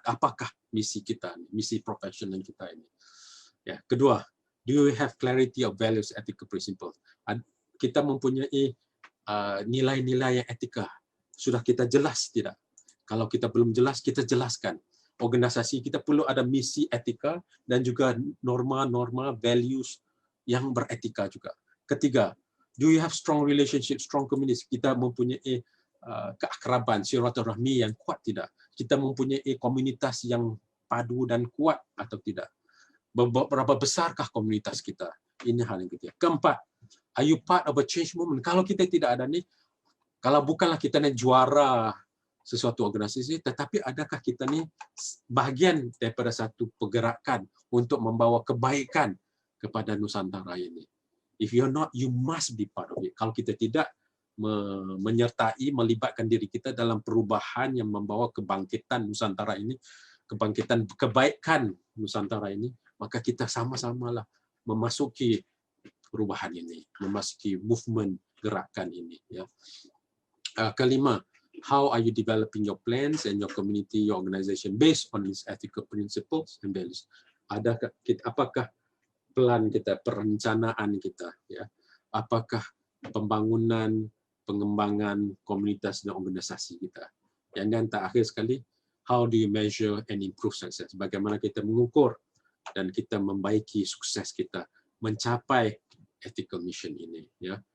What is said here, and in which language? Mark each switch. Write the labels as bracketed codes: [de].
[ms] Apakah misi kita, misi profesional kita ini? Ya, kedua, [en] do you have clarity of values, ethical principles? [ms] Kita mempunyai nilai-nilai yang etika. Sudah kita jelas tidak? Kalau kita belum jelas, kita jelaskan. Organisasi kita perlu ada misi etika dan juga norma-norma, values yang beretika juga. Ketiga, [en] do you have strong relationship, strong community? [ms] Kita mempunyai keakraban, silaturahmi yang kuat tidak? Kita mempunyai komunitas yang padu dan kuat atau tidak? Berapa besarkah komunitas kita? Ini hal yang ketiga. Keempat, [en] are you part of a change movement? [ms] Kalau kita tidak ada nih, kalau bukanlah kita nih juara sesuatu organisasi, tetapi adakah kita nih bagian daripada satu pergerakan untuk membawa kebaikan kepada Nusantara ini? [en] If you're not, you must be part of it. [ms] Kalau kita tidak menyertai, melibatkan diri kita dalam perubahan yang membawa kebangkitan Nusantara ini, kebangkitan kebaikan Nusantara ini, maka kita sama-samalah memasuki perubahan ini, memasuki movement gerakan ini. Ya. Kelima, [en] how are you developing your plans and your community, your organization based on these ethical principles and values? [ms] Apakah plan kita, perencanaan kita, ya? Apakah pembangunan, pengembangan komunitas dan organisasi kita? Dan terakhir sekali, [en] how do you measure and improve success? [ms] Bagaimana kita mengukur dan kita membaiki sukses kita mencapai ethical mission ini, ya.